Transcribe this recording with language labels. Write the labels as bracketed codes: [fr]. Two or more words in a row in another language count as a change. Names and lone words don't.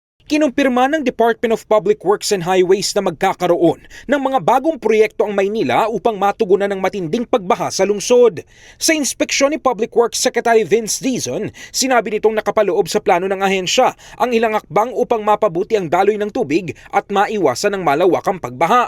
[tl] Kinumpirma ng Department of Public Works and Highways na magkakaroon ng mga bagong proyekto ang Maynila upang matugunan ng matinding pagbaha sa lungsod. Sa inspeksyon ni Public Works Secretary Vince Dizon, sinabi nitong nakapaloob sa plano ng ahensya ang ilang akbang upang mapabuti ang daloy ng tubig at maiwasan ang malawakang pagbaha.